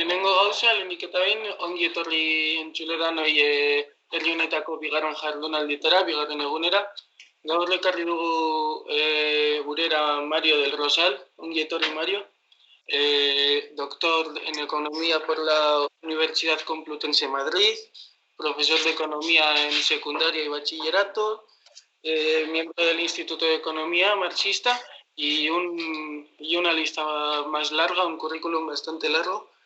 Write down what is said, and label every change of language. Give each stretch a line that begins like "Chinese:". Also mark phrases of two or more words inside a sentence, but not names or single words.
Basque: Lehenengo gauza, lehenik eta behin, ongi etorri entzuledanoi herri honetako bigarren jardunaldietara, bigarren egunera. Gaur ekarri dugu gurera Mario del Rosal, ongi etorri Mario.
Spanish: Doctor en Economía por la Universidad Complutense de Madrid, profesor de Economía en secundaria y bachillerato, miembro del Instituto de Economía marxista y una lista más larga, un currículum bastante largo.